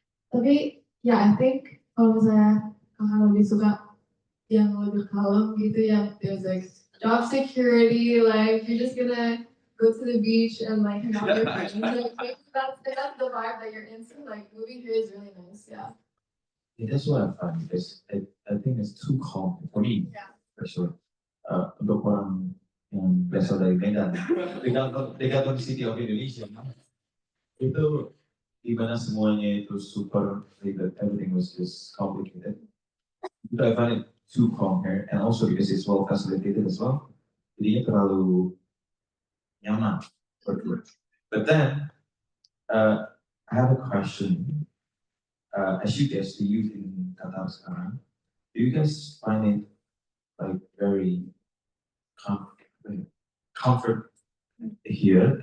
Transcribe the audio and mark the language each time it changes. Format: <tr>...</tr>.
<id>Tapi</id> <en>yeah, I think</en> <id>kalau misalnya kakak lebih suka yang lebih kalem gitu ya,</id> <en>there's like job security, like you're just gonna go to the beach and like hang out with your friends. Like, if that's the vibe that you're into, like moving here is really nice, yeah. Yeah, that's what I find because I think it's too calm for me. Yeah. For sure.</en> <id>Untuk orang yang berasal dari Medan, dekat di</id> <en>city of Indonesia,</en> <id>itu dimana semuanya itu super ribet,</id> <en>everything was just complicated. But I find it too calm here, and also because it's well facilitated as well.</en> <id>Jadinya terlalu nyaman.</id> <en>But then, I have a question. As you guys, the youth in Qatar sekarang, do you guys find it like very comfort here?</en>